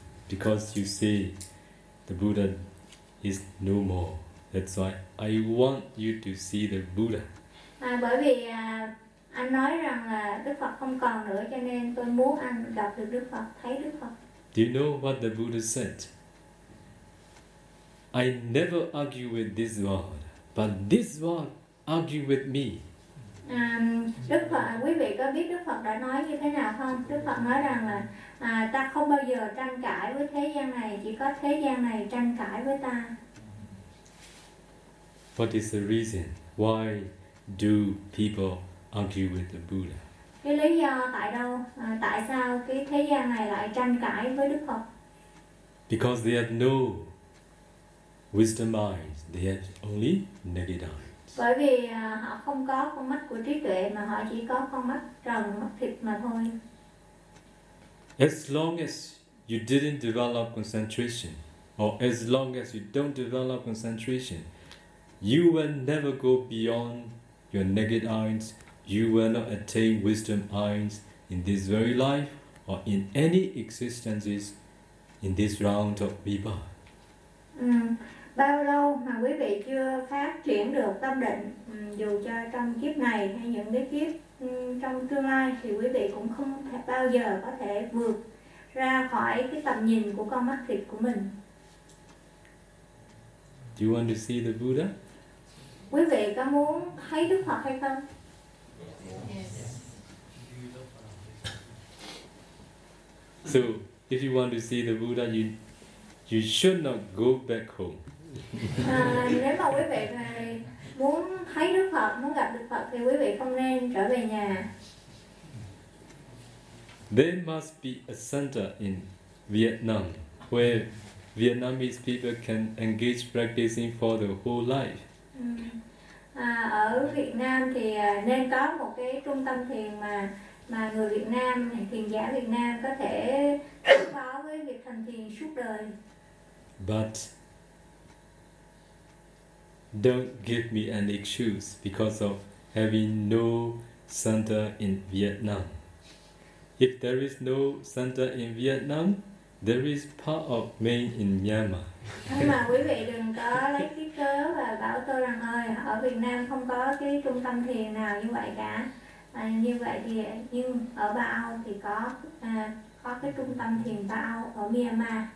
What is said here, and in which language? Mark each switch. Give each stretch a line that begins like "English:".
English: Because you see, the Buddha is no more. That's why I want you to see the Buddha.
Vietnamese: Bởi vì anh nói rằng là Đức Phật không còn nữa cho nên tôi muốn anh gặp được Đức Phật, thấy Đức Phật.
English: Do you know what the Buddha said? I never argue with this world, but this world argue with me.
Vietnamese: Đức Phật, quý vị có biết Đức Phật đã nói như thế nào không? Đức Phật nói rằng là ta không bao giờ tranh cãi với thế gian này, chỉ có thế gian này tranh cãi với ta.
English: What is the reason? Why do people argue with the Buddha?
Vietnamese: Cái lý do tại đâu? Tại sao cái thế gian này lại tranh cãi với Đức Phật?
English: Because they have no wisdom eyes, they have only naked eyes.
Vietnamese: Bởi vì họ không có con mắt của trí tuệ mà họ chỉ có con mắt trần, mắt thịt mà thôi.
English: As long as you didn't develop concentration, or as long as you don't develop concentration, you will never go beyond your naked eyes. You will not attain wisdom eyes in this very life or in any existences in this round of rebirth.
Vietnamese: Bao lâu mà quý vị chưa phát triển được tâm định, dù cho trong kiếp này hay những cái kiếp trong tương lai, thì quý vị cũng không thể bao giờ có thể vượt ra khỏi cái tầm nhìn của con mắt thịt của mình.
English: Do you want to see the Buddha?
Vietnamese: Quý vị có muốn thấy Đức Phật hay không?
English: Yes. So, if you want to see the Buddha, you should not go back home.
Vietnamese: Nếu mà quý vị muốn thấy Đức Phật, muốn gặp Đức Phật thì quý vị không nên trở về nhà.
English: There must be a center in Vietnam where Vietnamese people can engage practicing for the whole life.
Vietnamese: Ở Việt Nam thì nên có một cái trung tâm thiền mà người Việt Nam, thiền giả Việt Nam có thể có với việc thành thiền suốt đời.
English: But don't give me an excuse because of having no center in Vietnam. If there is no center in Vietnam, there is part of me in Myanmar.
Vietnamese: Nhưng mà quý vị đừng có lấy cái cớ và bảo tôi rằng ơi, ở Việt Nam không có cái trung tâm thiền nào như vậy cả. Nhưng ở Bao thì có cái trung tâm thiền Bao ở Myanmar.